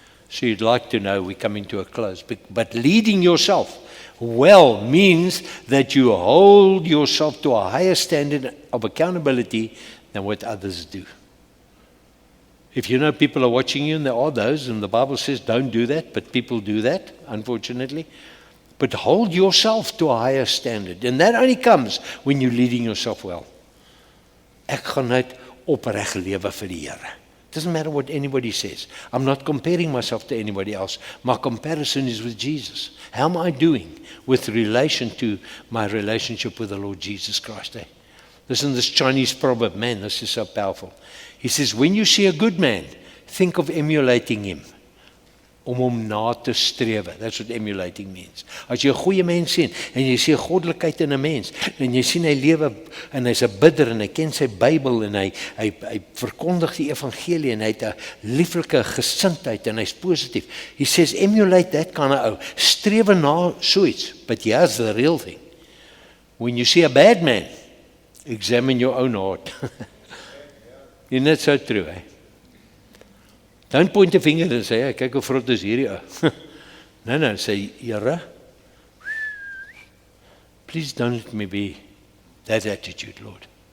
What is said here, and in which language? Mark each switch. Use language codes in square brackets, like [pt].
[en] So you'd like to know, we're coming to a close. But leading yourself well means that you hold yourself to a higher standard of accountability than what others do. If you know people are watching you, and there are those, and the Bible says don't do that, but people do that, unfortunately. But hold yourself to a higher standard. And that only comes when you're leading yourself well. [af] Ek gaan net opreg lewe vir die Here. [en] Doesn't matter what anybody says. I'm not comparing myself to anybody else. My comparison is with Jesus. How am I doing with relation to my relationship with the Lord Jesus Christ? Eh? Listen to this Chinese proverb. Man, this is so powerful. He says, when you see a good man, think of emulating him. [af] Om hom na te strewe. [en] That's what emulating means. [af] As jy 'n goeie mens sien en jy sien goddelikheid in 'n mens en jy sien hy lewe en hy's 'n bidder en hy ken sy Bybel en hy verkondig die evangelie en hy het 'n lieflike gesindheid en hy's positief. [en] He says emulate that kind of ou. [af] Strewe na so iets. [en] But here's the real thing. When you see a bad man, examine your own heart. Isn't that so true, eh? Don't point a finger and say, hey, [af] kyk hoe vrot is hierdie ou. [en] No, say, Here, please don't let me be that attitude, Lord.